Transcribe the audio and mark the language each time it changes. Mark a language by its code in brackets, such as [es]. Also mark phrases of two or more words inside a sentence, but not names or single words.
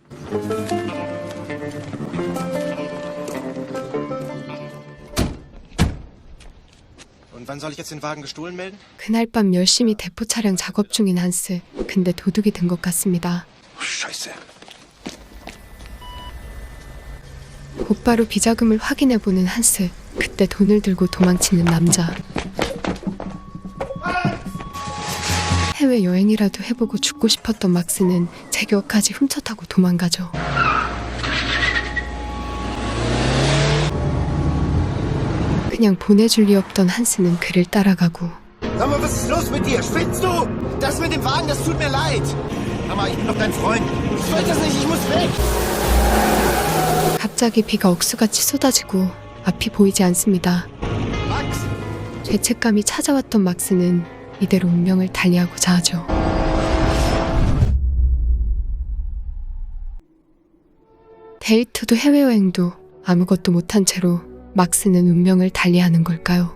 [de] Und wann soll ich jetzt den Wagen gestohlen melden? [ko] 그날 밤 열심히 대포 차량 작업 중인 한스. 근데 도둑이 든 것 같습니다. [de] Scheiße. [ko] 곧바로 비자금을 확인해보는 한스. 그때 돈을 들고 도망치는 남자. 해외여행이라도 해보고 죽고 싶었던 막스는 제격까지 훔쳐타고 도망가죠. 그냥 보내줄 리 없던 한스는 그를 따라가고 [de] Sag mal, was ist los mit dir? Spinnst du? Das mit dem Wagen, das tut mir leid. Mama, ich bin doch dein Freund. Ich will das nicht, ich muss weg. [ko] 갑자기 비가 억수같이 쏟아지고 앞이 보이지 않습니다. [de] Max! [ko] 죄책감이 찾아왔던 막스는 이대로 운명을 달리하고자 하죠. 데이트도 해외여행도 아무것도 못한 채로 막스는 운명을 달리하는 걸까요?